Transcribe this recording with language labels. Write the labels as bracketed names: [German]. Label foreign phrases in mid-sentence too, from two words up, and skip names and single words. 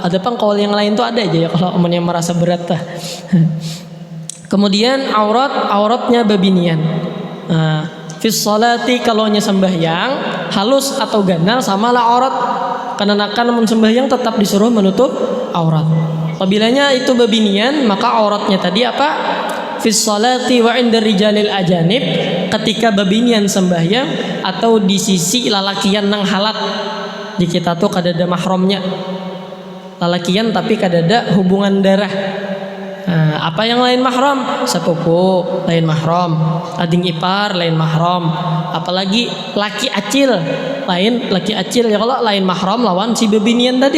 [Banjar] Ada pengkaul yang lain tuh ada aja ya kalau yang merasa berat lah. Kemudian auratnya bebinian. Nah, [Arabic] fis salati [Banjar] kalaunya sembahyang halus atau ganal samalah aurat. Karena namun sembahyang tetap disuruh menutup aurat. Apabila itu babinian, maka auratnya tadi apa? [Arabic] Fis salati wa inda rijalil ajanib, [Banjar] ketika babinian sembahyang atau di sisi lalakian nang halat. Di kita tuh kada ada mahramnya. Lalakian tapi kada ada hubungan darah. Nah, apa yang lain mahram? Sepupu lain mahram, ading ipar lain mahram, apalagi laki acil ya, kalau lain mahram lawan si bebinian tadi.